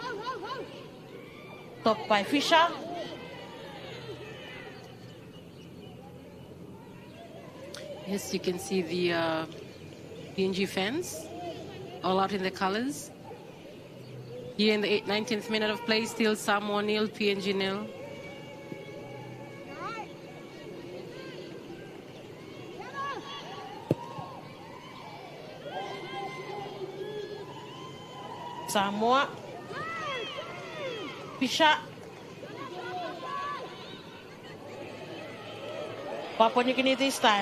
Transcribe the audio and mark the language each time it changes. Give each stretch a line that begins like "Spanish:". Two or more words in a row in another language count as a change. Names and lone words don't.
English: Top by Fisher. Yes, you can see the PNG fans all out in the colors. Here in the 19th minute of play, still Samoa nil, PNG nil. Samoa. Fisher. Papua New Guinea this time.